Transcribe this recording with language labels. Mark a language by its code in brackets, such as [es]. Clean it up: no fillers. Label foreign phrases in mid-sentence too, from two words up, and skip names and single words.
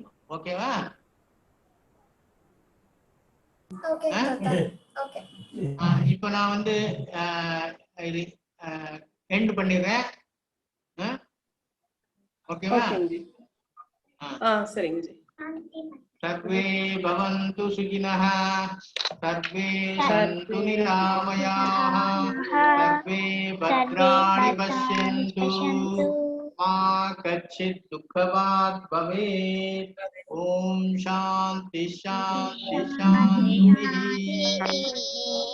[ta] ஓகேவா? ஓகே தாத்தா. ஓகே. இப்போ நான் வந்து இது எண்ட் பண்ணிடுறேன். ஓகேவா? ஓகேங்க. சரிங்க ஜி. [sa] सर्वे भवन्तु सुखिनः, सर्वे सन्तु निरामयाः, सर्वे भद्राणि पश्यन्तु, मा कश्चित् दुःखभाग् भवेत्. ॐ शान्ति शान्ति शान्तिः।